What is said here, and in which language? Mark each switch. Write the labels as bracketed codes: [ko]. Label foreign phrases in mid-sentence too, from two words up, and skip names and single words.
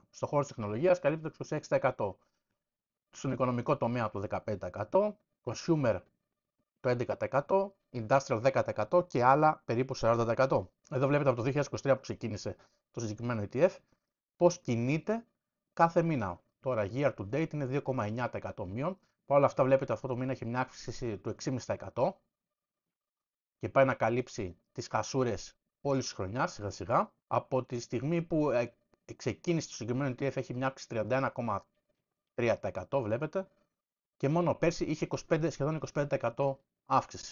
[el] Στον χώρο της τεχνολογίας καλύπτει το 26%. Στον οικονομικό τομέα το 15%, consumer το 11%, industrial 10% και άλλα περίπου 40%. Εδώ βλέπετε από το 2023 που ξεκίνησε το συγκεκριμένο ETF πώς κινείται κάθε μήνα. Τώρα [en] year to date [el] είναι 2,9% μείον. Παρ' όλα αυτά βλέπετε αυτό το μήνα έχει μια αύξηση του 6,5% και πάει να καλύψει τις χασούρες όλης της χρονιάς σιγά σιγά. Από τη στιγμή που ξεκίνησε το συγκεκριμένο ETF έχει μια αύξηση 31,3% βλέπετε και μόνο πέρσι είχε σχεδόν 25% αύξηση.